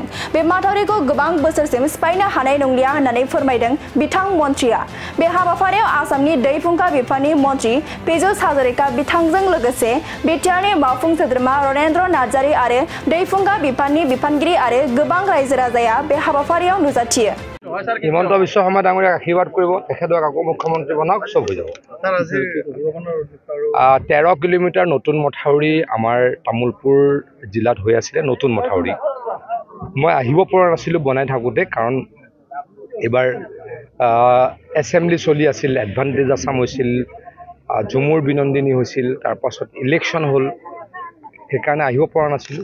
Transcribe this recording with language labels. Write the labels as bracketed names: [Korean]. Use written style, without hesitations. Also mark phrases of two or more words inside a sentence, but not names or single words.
[Bodo] बे माथावरिखौ गोबां बोसोरसिम सिफायनो हानाय नंलिया होननानै फोरमायदों बिथां मन्त्रिया। बे हाबाफारियाव आसामनि दै फुंखा बिफाननि मन्त्रि पीयूष हाजरिका बिथांजों लोगोसे बिटिआरनि मावफुं सोद्रोमा रनेन्द्र नार्जारी आरो दै फुंखा बिफाननि बिफानगिरि आरो गोबां रायजो राजाया बे हाबाफारियाव नुजाथियो। [Assamese] हिमন্ত বিশ্ব শৰ্মা ডাঙৰীয়াক আশীৰ্বাদ কৰিব, তেখেতক আকৌ মুখ্যমন্ত্ৰী বনাওক, চব হৈ যাব। 13 কিলোমিটাৰ নতুন মথাউৰি আমাৰ তামুলপুৰ জিলাত হৈ আছিলে। নতুন মথাউৰি মই আহিব পৰা নাছিলোঁ বনাই থাকোঁতে, কাৰণ এইবাৰ এছেম্বলি চলি আছিল, এডভান্টেজ আছাম হৈছিল, ঝুমুৰ বিনন্দিনী হৈছিল, তাৰপাছত ইলেকশ্যন হ'ল, সেইকাৰণে আহিব পৰা নাছিলোঁ।